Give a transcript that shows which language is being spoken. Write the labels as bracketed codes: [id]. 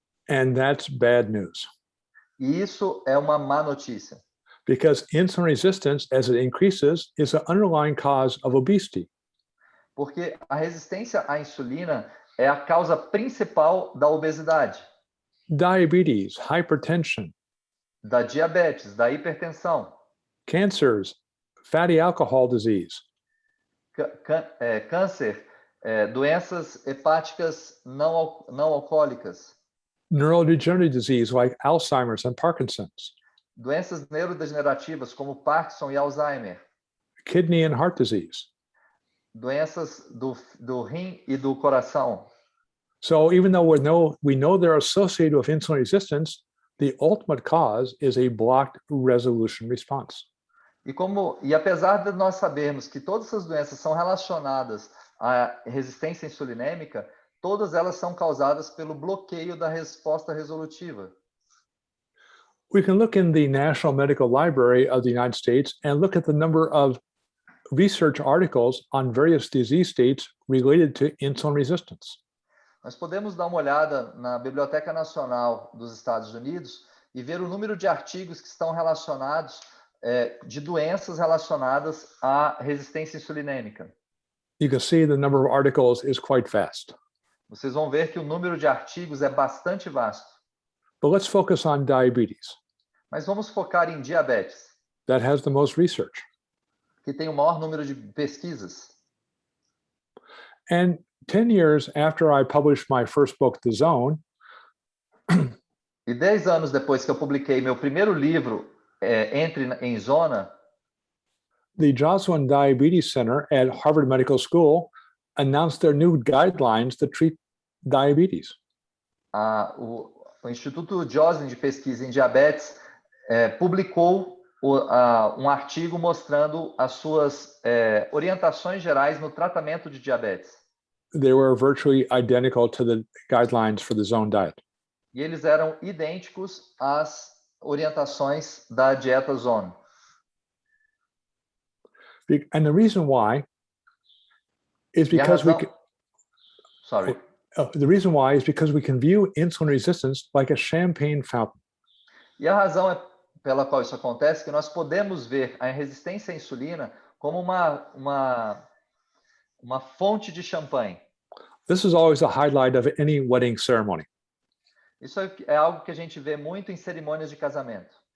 [en] And that's bad news. [pt] E isso é uma má notícia. [en] Because insulin resistance, as it increases, is an underlying cause of obesity. [pt] Porque a resistência à insulina é a causa principal da obesidade, [en] Diabetes, hypertension, [pt] da diabetes, da hipertensão, [en] cancers, fatty alcohol disease, [pt] câncer, doenças hepáticas não alcoólicas, [en] neurodegenerative disease like Alzheimer's and Parkinson's, [pt] doenças neurodegenerativas como Parkinson e Alzheimer, [en] kidney and heart disease. [pt] doenças do rim e do coração. [en] So even though we know they're associated with insulin resistance, the ultimate cause is a blocked resolution response. [pt] E apesar de nós sabermos que todas essas doenças são relacionadas à resistência insulinêmica, todas elas são causadas pelo bloqueio da resposta resolutiva. [en] We can look in the National Medical Library of the United States and look at the number of research articles on various disease states related to insulin resistance. [pt] Nós podemos dar uma olhada na Biblioteca Nacional dos Estados Unidos e ver o número de artigos que estão relacionados de doenças relacionadas à resistência insulinêmica. [en] You can see the number of articles is quite vast. [pt] Vocês vão ver que o número de artigos é bastante vasto. [en] But let's focus on diabetes. [pt] Mas vamos focar em diabetes, [en] That has the most research. [pt] que tem o maior número de pesquisas. [en] And 10 years after I published my first book, The Zone, [pt] E 10 anos depois que eu publiquei meu primeiro livro, Entre em Zona, [en] the Joslin Diabetes Center at Harvard Medical School announced their new guidelines to treat diabetes. [pt] o Instituto Joslin de Pesquisa em Diabetes publicou um artigo mostrando as suas orientações gerais no tratamento de diabetes. [en] They were virtually identical to the guidelines for the Zone diet. [pt] E eles eram idênticos às orientações da dieta Zone. [en] And the reason why is because the reason why is because we can view insulin resistance like a champagne fountain. [pt] E a razão pela qual isso acontece é que nós podemos ver a resistência à insulina como uma fonte de champanhe. [en] This is always a highlight of any wedding ceremony. [pt] Isso é algo que a gente vê muito em cerimônias de casamento.